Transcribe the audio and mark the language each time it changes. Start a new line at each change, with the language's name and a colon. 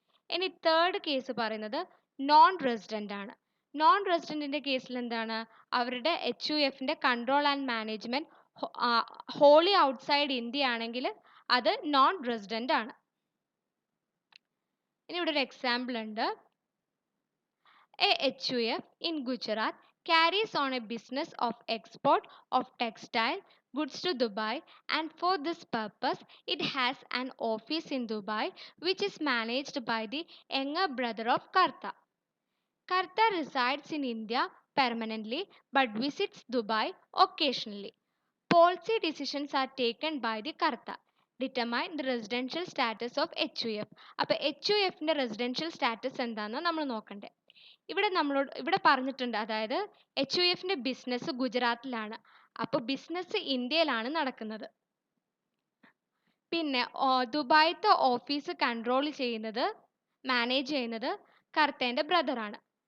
Malayalam: ഇനി third case പറയുന്നത് non resident ആണ്. നോൺ റെസിഡൻറ്റിൻ്റെ കേസിൽ എന്താണ്? അവരുടെ HUFൻ്റെ control and management holy outside India ആണെങ്കിൽ അത് നോൺ റെസിഡൻ്റ് ആണ്. ഇനി ഇവിടെ ഒരു എക്സാമ്പിൾ ഉണ്ട്.
English: A HUF in Gujarat carries on a business of export of textile goods to Dubai, and for this purpose it has an office in Dubai which is managed by the younger brother of Karta. Karta resides in India permanently but visits Dubai occasionally. Policy decisions are taken by the Karta. Determine the residential status of HUF.
Malayalam: അപ്പോൾ HUFൻ്റെ residential status എന്താണെന്ന് നമ്മൾ നോക്കണ്ടേ. ഇവിടെ പറഞ്ഞിട്ടുണ്ട്, അതായത് HUFൻ്റെ business ഗുജറാത്തിലാണ്. അപ്പോൾ business ഇന്ത്യയിലാണ് നടക്കുന്നത്. പിന്നെ ദുബായിത്തെ ഓഫീസ് കൺട്രോൾ ചെയ്യുന്നത് മാനേജ് ചെയ്യുന്നത് കർത്തേൻ്റെ ബ്രദറാണ്.